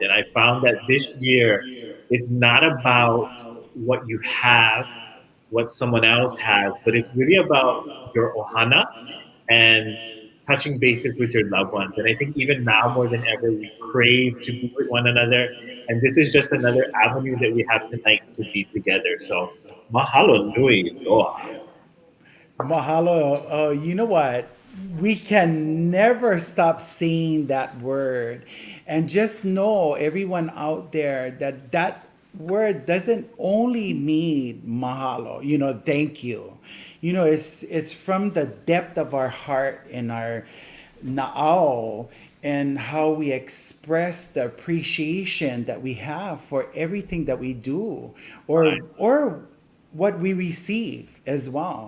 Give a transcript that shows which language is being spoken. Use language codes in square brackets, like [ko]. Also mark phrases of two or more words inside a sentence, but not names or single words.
[en] And I found that this year, it's not about what you have, what someone else has, but it's really about your ohana and touching bases with your loved ones. And I think even now more than ever, we crave to be with one another. And this is just another avenue that we have tonight to be together. [haw] So mahalo nui loa. Mahalo. [en] You know what? We can never stop saying that word. And just know, everyone out there, that that word doesn't only mean mahalo, thank you. It's from the depth of our heart and our na'au, and how we express the appreciation that we have for everything that we do, or what we receive as well.